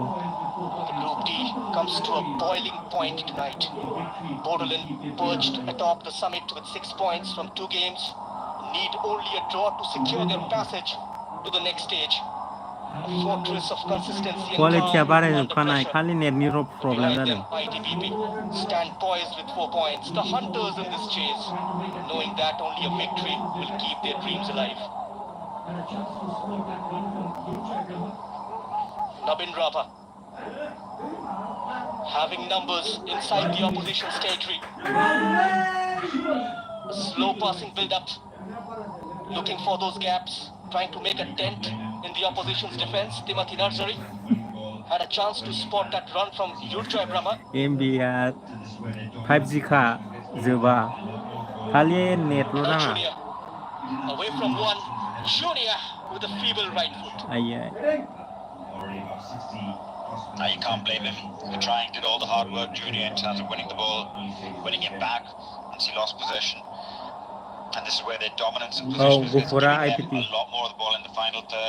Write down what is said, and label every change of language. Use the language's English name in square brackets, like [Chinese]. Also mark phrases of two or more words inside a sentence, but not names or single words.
[English] The Group D comes to a boiling point tonight. Bodoland perched atop the summit with 6 points from 2 games, need only a draw to secure their passage to the next stage. A fortress of consistency and quality calm under [Bodo] बारायजोबखानाय [English] pressure. [Bodo] खालि नेटनि ल' प्रब्लेम [English] Behind [Bodo] जादों [English] them, ITBP stand poised with 4 points. The hunters in this chase, knowing that only a victory will keep their dreams alive. Nabin Rava, having numbers inside the opposition's territory. A slow passing build-up, looking for those gaps, trying to make a dent in the opposition's defense. Timothy Narsari had a chance to spot that run from Yurjoy Brahma. [Bodo] MBR 5G खा जोबा खालि नेटल' नाङा [English] Junior away from one. Junior with a feeble right foot. [Bodo] आयै [English] Now you can't blame him for trying, did all the hard work, Junior, in terms of winning the ball, winning it back once he lost possession. And this is where their dominance in possession is giving them a lot more of the ball in the final third.